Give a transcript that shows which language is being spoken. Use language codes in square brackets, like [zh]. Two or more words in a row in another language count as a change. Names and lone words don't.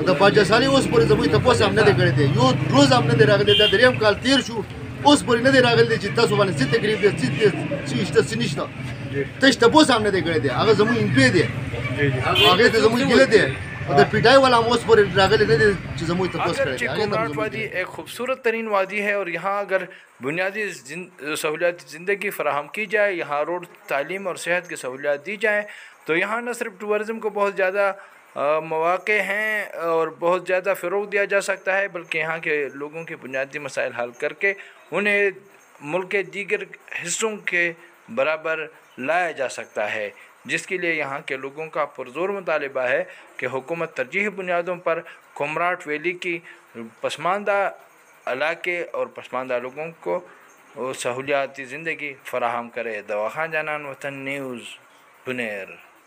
[ps] د باچاسالي اوس پورې زموږ ته پوز هم نه دی کړی دی، یو روز هم نه دی راغلی. دا دریم کال تیر شو اوس پورې نه دی راغلی چې تاسو باندې څه تکلیف دی، څه شته څه نشته. تش تپوس هم نه دی کړی دی، هغه زموږ ایم پی دی، هغې ته زموږ ګیله دی اور د پیټای والا هم اوس پورې راغلی نه دی چې زموږ تپوس کړی دی. [ur] کمراٹ وادی ایک خوبصورت ترین وادی ہے اور یہاں اگر بنیادی سہولیات زندگی فراہم کی جائے، یہاں روڈ، تعلیم اور صحت کی سہولیات دی جائیں تو یہاں نہ صرف ٹورزم کو بہت زیادہ مواقع ہیں اور بہت زیادہ فروغ دیا جا سکتا ہے، بلکہ یہاں کے لوگوں کے بنیادی مسائل حل کر کے انہیں ملک کے دیگر حصوں کے برابر لایا جا سکتا ہے، جس کے لیے یہاں کے لوگوں کا پرزور مطالبہ ہے کہ حکومت ترجیحی بنیادوں پر کمراٹ ویلی کی پسماندہ علاقے اور پسماندہ لوگوں کو سہولیاتی زندگی فراہم کرے. دواخان جانان، وطن نیوز، بنیر.